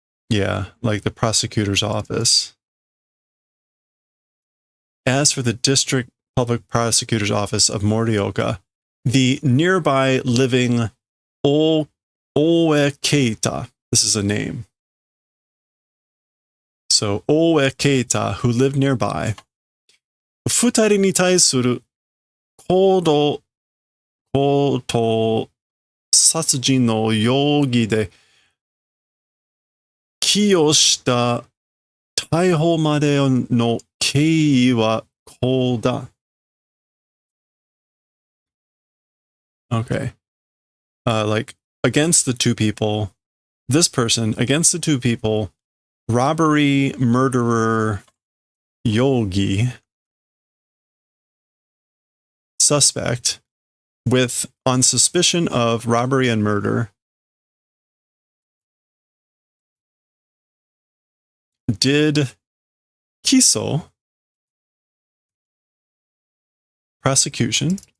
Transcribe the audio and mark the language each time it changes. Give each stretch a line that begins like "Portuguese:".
English: Yeah, like the prosecutor's office. As for the district public prosecutor's office of Morioka, the nearby living Oe Keita, this is a name. So, Oe Keita, who lived nearby,
Japanese: 二人に対する強盗殺人の容疑で起訴した逮捕までの経緯はこうだ。
English: Okay. Like, against the 2 people, this person, against the 2 people, robbery, murderer, yogi, suspect, with, on suspicion of robbery and murder, did kiso, prosecution.